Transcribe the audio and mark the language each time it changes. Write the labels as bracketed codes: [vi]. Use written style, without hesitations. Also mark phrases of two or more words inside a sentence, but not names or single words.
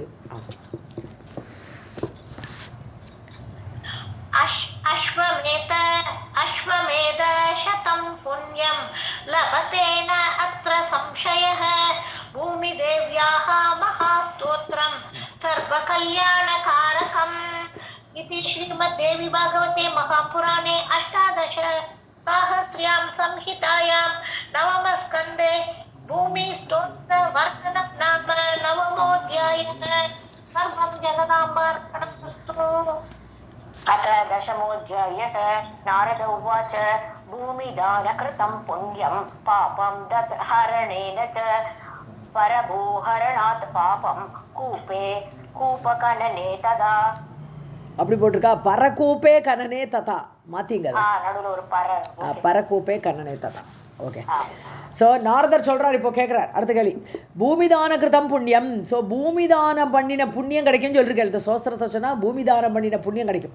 [sa] अश्वमेध शतं पुण्यं लभते न अत्र संशयः भूमि देव्याः महास्तोत्रं सर्व कल्याणकारकम्. इति श्रीमद्देवी भागवते महापुराणे 18 साहस्र्यां संहितायां नवमस्कन्धे भूमिस्तोत्रवर्णनं नाम नवमोऽध्यायः. सर्वं जगदाम्बार्पणमस्तु. अथ दशमोऽध्यायः. नारद उवाच भूमिदानकृतं पुण्यं पापं दत्हरणेन च परभूहरणात् पापं कूपे कूपकनने तदा. [ta] அப்படி போட்டிருக்கா, [sa] परकूपे खनने तदा, [ta] மாத்திங்க நடுவுல ஒரு [sa] परकूपे खनने तदा. ஓகே. [ta] ஸோ நாரதர் சொல்கிறார், இப்போ கேட்குறார் அடுத்த கேள்வி. [sa] भूमिदान कृतं पुण्यं. [ta] ஸோ பூமிதானம் பண்ணின புண்ணியம் கிடைக்கும்னு சொல்லியிருக்கேன். இந்த சோஸ்திரத்தை சொன்னால் பூமிதானம் பண்ணின புண்ணியம் கிடைக்கும்.